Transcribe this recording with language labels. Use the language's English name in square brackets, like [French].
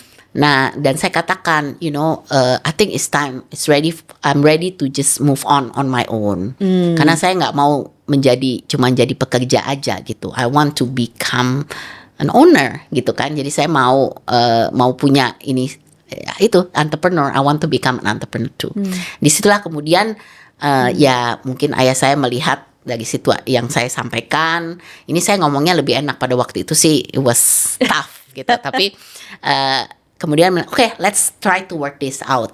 [Indonesian] Nah, dan saya katakan, [English] I think I'm ready to just move on my own. [Indonesian] Karena saya nggak mau cuma jadi pekerja aja gitu. [English] I want to become an owner gitu kan. [Indonesian] Jadi saya mau punya ini itu entrepreneur. [English] I want to become an entrepreneur too. [Indonesian] Disitulah kemudian ya mungkin ayah saya melihat dari situ yang saya sampaikan. Ini saya ngomongnya lebih enak, pada waktu itu sih [English] it was tough [Indonesian] gitu. Tapi kemudian [English] let's try to work this out.